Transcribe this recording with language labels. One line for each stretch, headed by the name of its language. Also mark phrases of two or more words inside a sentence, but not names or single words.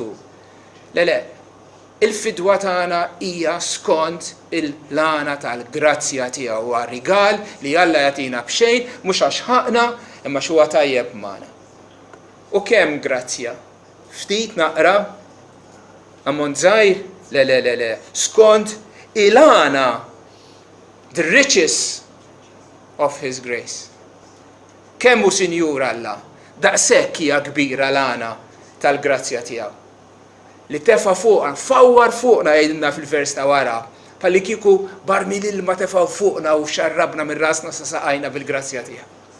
Maltese: Le, il-fidwa tagħna hija skont il-lana tal-grazzja tiegħu għar-rigal li Alla jagħtina b'xejn mhux għax ħaqna imma xi huwa tajjeb magħna. U kemm grazzja? Ftit naqra? Ammont żgħir? Le, skont il-lana,
English: the riches of His grace.
Maltese: Kemm hu Sinjur Alla, daqshekk hija kbira l-għana tal-grazzja tiegħu. Li tefa' fuqna, fawwar fuqna jgħidilna fil-vers ta' wara, palli kieku barmil ilma tefa' fuqna u xarrabna minn rasna sa saqajna bil-grazzja tiegħu.